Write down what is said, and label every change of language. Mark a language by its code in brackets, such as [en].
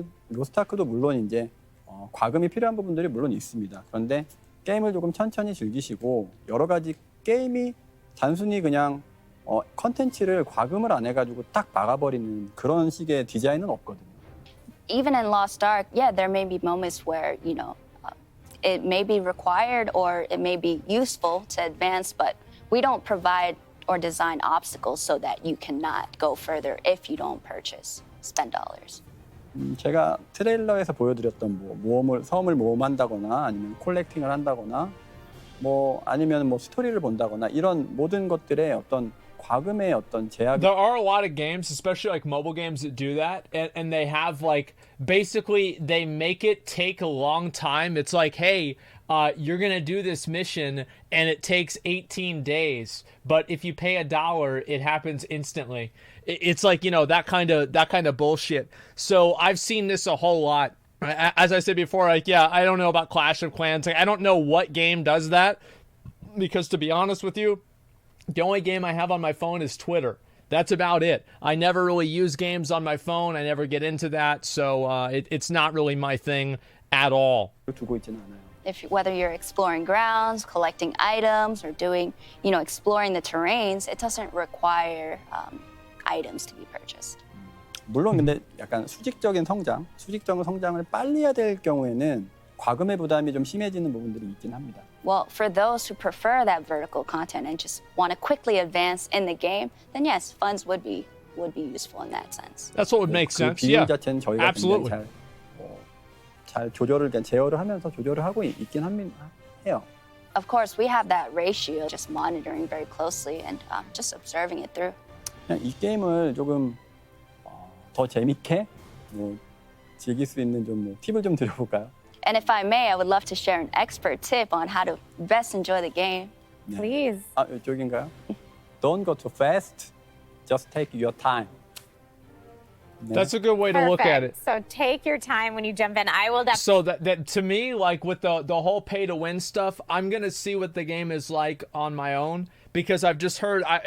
[ko] 로스트아크도 물론 이제 과금이 필요한 부분들이 물론 있습니다. 그런데 게임을 조금 천천히 즐기시고 여러 가지 게임이 단순히 그냥 컨텐츠를 과금을 안 해가지고 딱 막아버리는 그런 식의 디자인은 없거든요. [en] Even in Lost Ark, yeah, there may be moments where, you know, it may be required or it may be useful to advance, but we don't provide or design obstacles so that you cannot go further if you don't spend dollars. [ko] 제가 트레일러에서 보여드렸던 섬을 모험한다거나 아니면 콜렉팅을 한다거나 아니면 스토리를 본다거나 이런 모든 것들의 어떤 과금의 어떤 제약. [en] There are a lot of games, especially like mobile games, that do that, and they have like basically they make it take a long time. It's like, hey, you're gonna do this mission and it takes 18 days, but if you pay $1, it happens instantly. It's like, you know, that kind of bullshit. So I've seen this a whole lot. As I said before, like, yeah, I don't know about Clash of Clans. Like, I don't know what game does that, because to be honest with you, the only game I have on my phone is Twitter. That's about it. I never really use games on my phone. I never get into that, so it's not really my thing at all. Whether you're exploring grounds, collecting items, or doing, you know, exploring the terrains, it doesn't require items to be purchased. [ko] 물론 근데 약간 수직적인 성장을 빨리 해야 될 경우에는 과금의 부담이 좀 심해지는 부분들이 있긴 합니다. [en] Well, for those who prefer that vertical content and just want to quickly advance in the game, then yes, funds would be useful in that sense. That's what would make sense. [ko] 비용 [en] Yeah, [ko] 자체는 저희가 [en] absolutely. [ko] 굉장히 잘 조절을 제어를 하면서 조절을 하고 있긴 해요. [en] Of course, we have that ratio, just monitoring very closely and just observing it through. [ko] 그냥 이 게임을 조금 더 재밌게 즐길 수 있는 좀 팁을 좀 드려볼까요? [en] And if I may, I would love to share an expert tip on how to best enjoy the game. [ko] 네. [en] Please. [ko] 이쪽인가요? [en] Don't go too fast. Just take your time. [ko] 네. [en] That's a good way to look at it. So take your time when you jump in. I will definitely. So that to me, like with the whole pay to win stuff, I'm gonna see what the game is like on my own, because I've just heard.